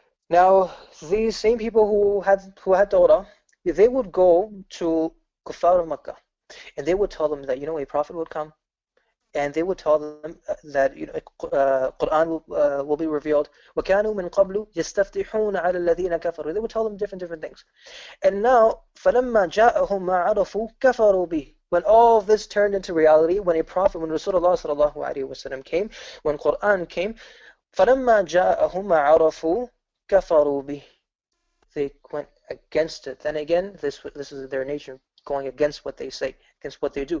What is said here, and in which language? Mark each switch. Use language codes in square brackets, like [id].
[en] Now, these same people who had Daura, they would go to Kuffar of Makkah, and they would tell them that a prophet would come, and they would tell them that Quran will be revealed. [ar] وَكَانُوا مِنْ قَبْلُ يَسْتَفْتِحُونَ عَلَى الَّذِينَ كَفَرُوا. [en] They would tell them different things. And now, [ar] فَلَمَّا جَاءَهُمْ مَا عَرَفُوا كَفَرُوا بِهِ. [en] When all of this turned into reality, when a prophet, when Rasulullah sallallahu alaihi wasallam came, when Quran came, [ar] فَلَمَّا جَاءَهُمْ مَا عَرَفُوا كَفَرُوا بِهِ. [en] They went against it. Then again, this is their nature, going against what they say, against what they do.